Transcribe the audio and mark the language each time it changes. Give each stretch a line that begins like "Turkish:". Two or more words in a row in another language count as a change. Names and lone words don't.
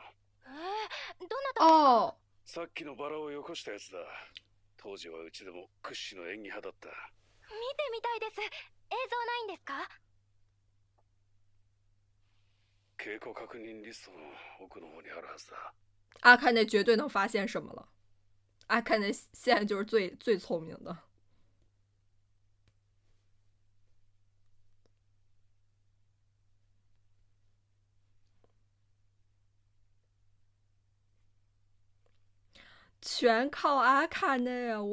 Japanese: どなた哦，さっきのバラをよこしたやつだ。当時はうちでも屈指の演技派だった。見てみたいです。映像ないんですか？稽古確認リストの奥の方にあるはずだ。
Chinese: 阿卡内绝对能发现什么了。阿卡内现在就是最聪明的。全靠阿卡内啊！